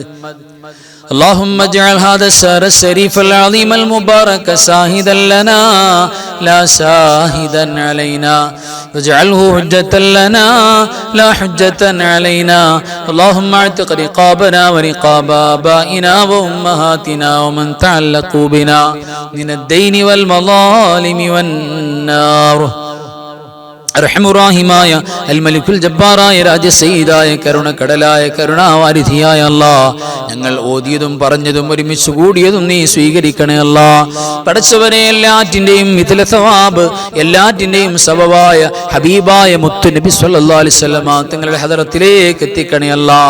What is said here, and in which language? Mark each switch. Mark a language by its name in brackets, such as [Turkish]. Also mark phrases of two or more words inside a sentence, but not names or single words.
[Arabic] اللهم اجعل هذا الشهر الشريف العظيم المبارك شاهدا لنا لا شاهدا علينا واجعله حجة لنا لا حجة علينا. اللهم اعتق رقابنا ورقاب آبائنا وأمهاتنا ومن تعلقوا بنا من الدين والمظالم والنار. [Malayalam] റഹ്മുറാഹിമായ [Arabic] الملك [Malayalam] ജബ്ബാറായ രാജസയ്യിദായ കരുണക്കടലായ കരുണാവാരിധിയായ അല്ലാഹ്, ഞങ്ങൾ ഓതിയതും പറഞ്ഞതും ഒരുമിച്ച് കൂടിയതും നീ സ്വീകരിക്കണേ അല്ലാഹ്. പടച്ചവനെ എല്ലാറ്റിൻ്റെയും മിഥില സവാബ്, എല്ലാറ്റിൻ്റെയും സബബായ ഹബീബായ മുത്തു നബി [Arabic] صلى الله عليه وسلم [Malayalam] തങ്ങളുടെ ഹദറത്തിലേക്ക് എത്തിക്കണേ അല്ലാഹ്.